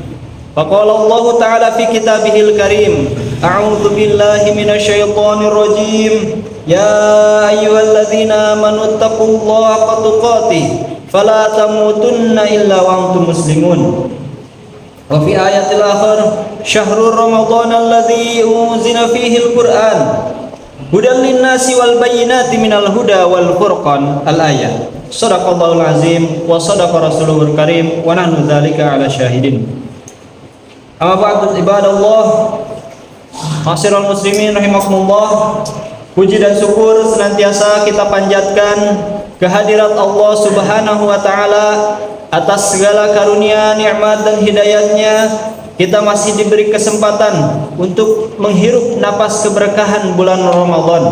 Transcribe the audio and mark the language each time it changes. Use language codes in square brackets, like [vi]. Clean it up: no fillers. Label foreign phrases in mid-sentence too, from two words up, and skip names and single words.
[ar] فقال الله تعالى في كتابه الكريم أعوذ بالله من الشيطان الرجيم يا أيها الذين آمنوا اتقوا الله حق تقاته فلا تموتن إلا وأنتم مسلمون. وفي آية أخرى شهر رمضان الذي أنزل فيه القرآن هدى للناس وبينات من الهدى والفرقان الآية. صدق الله العظيم وصدق رسوله الكريم ونحن ذلك على شاهدين. أما بعد عباد الله, معاشر المسلمين رحمكم الله. [id] Puji dan syukur senantiasa kita panjatkan kehadirat Allah [ar] سبحانه وتعالى [id] atas segala karunia, nikmat dan hidayatnya. Kita masih diberi kesempatan untuk menghirup napas keberkahan bulan Ramadan.